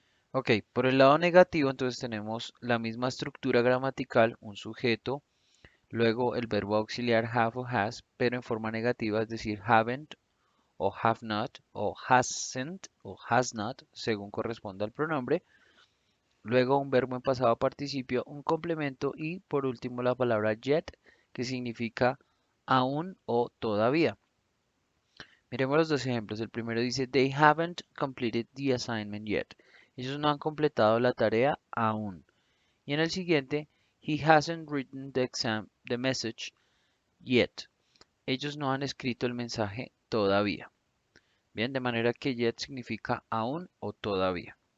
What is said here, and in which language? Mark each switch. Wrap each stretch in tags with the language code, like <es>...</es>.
<es>Ok, por el lado negativo entonces tenemos la misma estructura gramatical, un sujeto, luego el verbo auxiliar have o has, pero en forma negativa, es decir, haven't o have not o hasn't o has not, según corresponda al pronombre. Luego un verbo en pasado participio, un complemento y por último la palabra yet, que significa aún o todavía. Miremos los dos ejemplos. El primero dice,</es> <en>They haven't completed the assignment yet.</en> <es>Ellos no han completado la tarea aún. Y en el siguiente,</es> <en>He hasn't written the message yet.</en> <es>Ellos no han escrito el mensaje todavía. Bien, de manera que yet significa aún o todavía.</es>